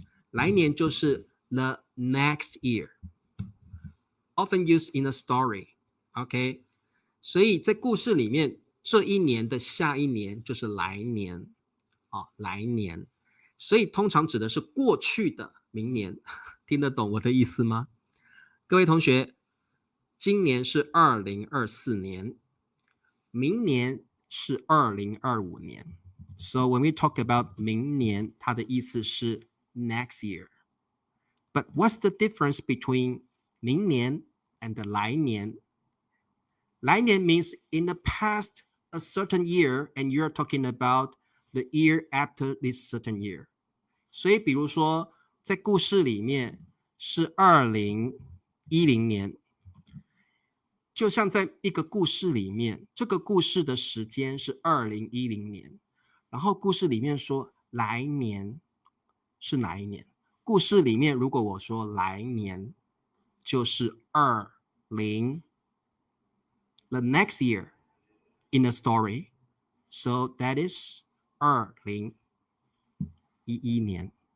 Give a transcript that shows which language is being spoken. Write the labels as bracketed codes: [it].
[zh] 来年就是 [en] the next year， often used in a story， [zh] OK，所以在故事里面，这一年的下一年就是来年来年，所以通常指的是过去的明年，听得懂我的意思吗？各位同学，今年是2024年，明年是2025年。 [en] So when we talk about 明年， [zh] 它的意思是 [en] next year. But what's the difference between 明年 and 来年？来年 means in the past a certain year, and you're talking about the year after this certain year. [zh] 所以比如说在故事里面是2010年，就像在一个故事里面，这个故事的时间是2010年，然后故事里面说来年是哪一年？故事里面如果我说来年就是 [en] the next year in the story, so that is 2011年。